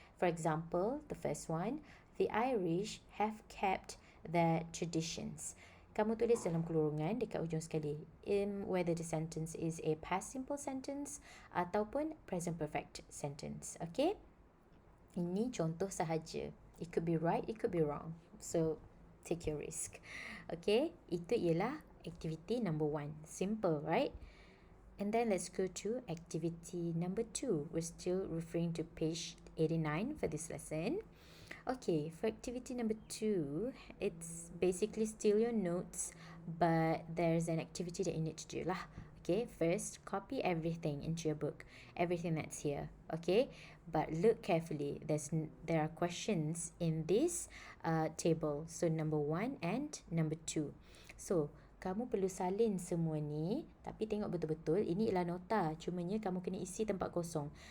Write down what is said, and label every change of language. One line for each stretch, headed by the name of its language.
English: For example, the first one, the Irish have kept their traditions.
Malay: Kamu tulis dalam kurungan dekat ujung sekali,
English: whether the sentence is a past simple sentence ataupun present perfect sentence. Okay?
Malay: Ini contoh sahaja.
English: It could be right, it could be wrong. So, take your risk. Okay?
Malay: Itu ialah activity number 1.
English: Simple, right? And then let's go to activity number 2. We're still referring to page 89 for this lesson. Okay, for activity number 2, it's basically still your notes, but there's an activity that you need to do lah. Okay, first, copy everything into your book. Everything that's here. Okay, but look carefully. There are questions in this table. So, number 1 and number 2.
Malay: So, kamu perlu salin semua ni, tapi tengok betul-betul ini ialah nota. Cumanya kamu kena isi tempat kosong.